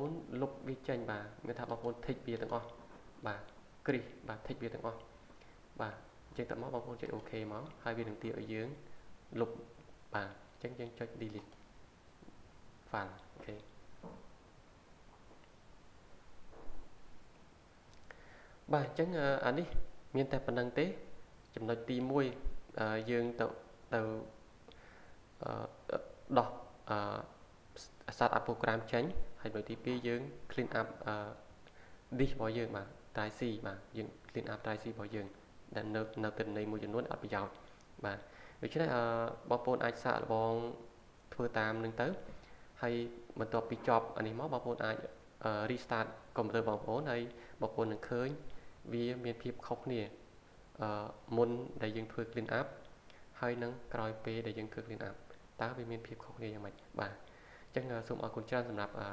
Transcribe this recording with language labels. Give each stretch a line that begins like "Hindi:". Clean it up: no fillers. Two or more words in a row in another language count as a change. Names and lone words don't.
Khmer: នលុបវាចេញបាទមានថាបងប្អូនធីកវាទាំងអស់បាទគ្រីសបាទធីកវាទាំងអស់បាទអញ្ចឹងតើមកបងប្អូនចុចអូខេមកហើយវានឹងទាឲ្យយើងលុបបាទអញ្ចឹងយើងចុច
English: delete file
Khmer: អូខេ បាទអញ្ចឹងអានេះមានតែប៉ុណ្្នឹងទេចំណុចទី1យើងទៅដោះ
English: start up program
Khmer: ចេញហើយចំណុចទី2យើង
English: clean up disk
Khmer: របស់យើងបាទ
English: drive C
Khmer: បាទយើង
English: clean up drive C
Khmer: របស់យើងដែលនៅទិន្នន័យមួយចំនួនអត់ប្រយោជន៍បាទដូច្នេះបងប្អូនអាចសាកល្បងធ្វើតាមនឹងទៅហើយ បន្ទាប់ពីចប់អានេះមកបងប្អូនអាច restart កុំព្យូទ័របងប្អូនហើយបងប្អូននឹងឃើញវាមានភាពខុសគ្នាមុនដែលយើងធ្វើ
English: clean up
Khmer: ហើយនឹងក្រោយពេលដែលយើងធ្វើ
English: clean up
Khmer: តើវាមានភាពខុសគ្នាយ៉ាងម៉េចបាទអញ្ចឹងសូមអរគុណច្រើនសម្រាប់